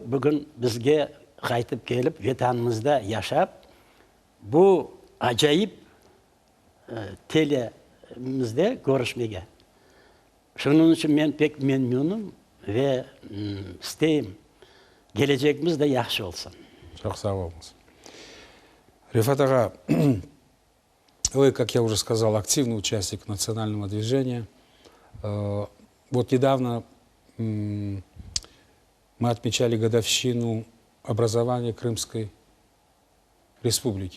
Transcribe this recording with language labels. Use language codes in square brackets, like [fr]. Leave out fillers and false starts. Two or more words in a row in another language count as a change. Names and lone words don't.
[crh] Bugün bizge qaytıp gelip vatanımızda yaşap bu acayip telemizde görüşmege. Şunun için men pek memnunum ve isteyim gelecekimiz de yaxşı olsun. Çok sağ olыңыз. [ru] Рифат ага, вы, как я уже сказал, активный участник национального движения. Вот недавно мы отмечали годовщину образования Крымской республики.